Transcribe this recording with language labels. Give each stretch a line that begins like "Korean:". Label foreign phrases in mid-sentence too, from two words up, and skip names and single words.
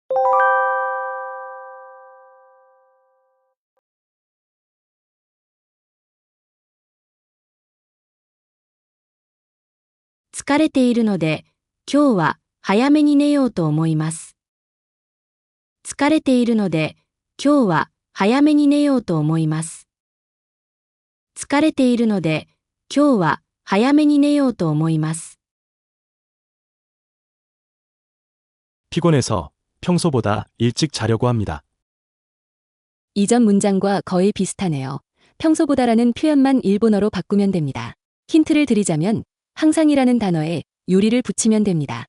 Japanese: 「疲れているので、今日は早めに寝ようと思います。疲れているので、今日は早めに寝ようと思います。疲れているので、今日は早めに寝ようと思います。
Korean: 피곤해서 평소보다 일찍 자려고 합니다. 이전 문장과 거의 비슷하네요. 평소보다라는 표현만 일본어로 바꾸면 됩니다. 힌트를 드리자면 항상이라는 단어에 요리를 붙이면 됩니다.